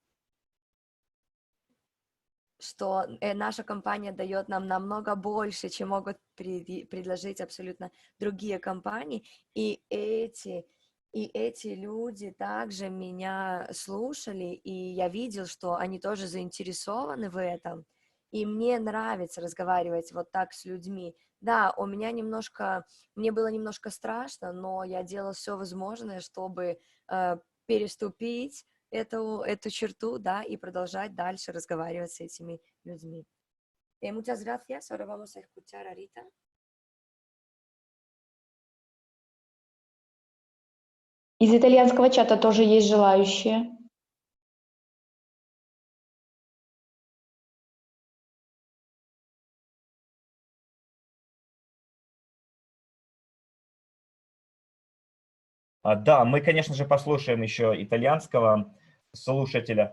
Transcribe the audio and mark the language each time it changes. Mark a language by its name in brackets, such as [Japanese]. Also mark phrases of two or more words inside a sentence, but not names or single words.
[Russian] что наша компания дает нам намного больше, чем могут предложить абсолютно другие компании, и эти люди также меня слушали, и я видел, что они тоже заинтересованы в этом, и мне нравится разговаривать вот так с людьми. Да, мне было немножко страшно, но я делала все возможное, чтобы переступить эту черту, да, и продолжать дальше разговаривать с этими людьми. [Spanish] Muchas gracias. Ahora vamos a escuchar a Rita. [Russian] Из итальянского чата тоже есть желающие. Да, мы, конечно же, послушаем еще итальянского слушателя.